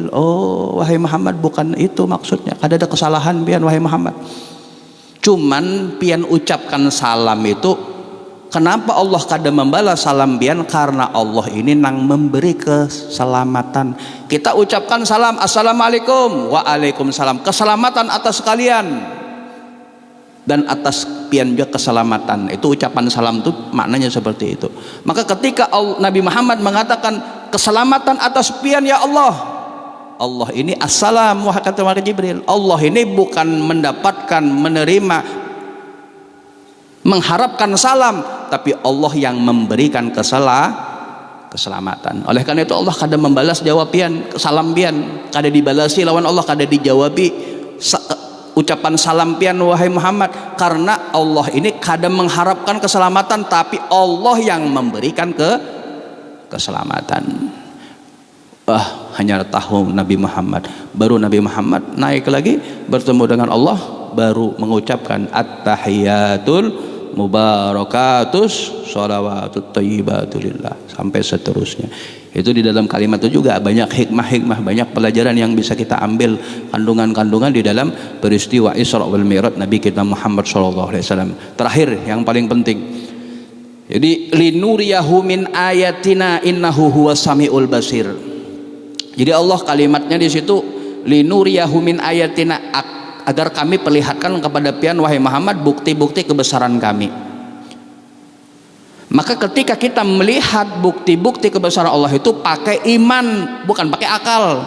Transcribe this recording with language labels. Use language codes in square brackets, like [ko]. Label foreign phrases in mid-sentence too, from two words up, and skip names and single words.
[id] Oh wahai Muhammad, bukan itu maksudnya. Kada ada kesalahan pian wahai Muhammad. Cuman pian ucapkan salam itu, kenapa Allah kada membalas salam pian? Karena Allah ini nang memberi keselamatan. Kita ucapkan salam, [ar] السلام عليكم، وعليكم السلام, [id] keselamatan atas kalian dan atas pian juga keselamatan. Itu ucapan salam itu maknanya seperti itu. Maka ketika Nabi Muhammad mengatakan keselamatan atas pian ya Allah, Allah ini assalam, kata Jibril. Allah ini bukan mendapatkan, menerima, mengharapkan salam, tapi Allah yang memberikan keselamatan. Oleh karena itu Allah kada membalas jawab pian, salam pian, [bjn] kada dibalasi lawan Allah, kada dijawabi [id] ucapan salam pian wahai Muhammad, karena Allah ini kada mengharapkan keselamatan, tapi Allah yang memberikan keselamatan. Hanya tahu Nabi Muhammad. Baru Nabi Muhammad naik lagi bertemu dengan Allah, baru mengucapkan [ar] التحيات المباركات الصلوات الطيبات لله [id] sampai seterusnya. Itu di dalam kalimat itu juga banyak hikmah-hikmah, banyak pelajaran yang bisa kita ambil, kandungan-kandungan di dalam peristiwa Isra wal Mi'raj Nabi kita Muhammad SAW. Terakhir yang paling penting, jadi [ar] لنريه من آياتنا إنه هو السميع البصير. [id] Jadi Allah kalimatnya di situ [ar] لنريه من آياتنا, [id] agar kami perlihatkan kepada pian wahai Muhammad bukti-bukti kebesaran kami. Maka ketika kita melihat bukti-bukti kebesaran Allah itu pakai iman, bukan pakai akal.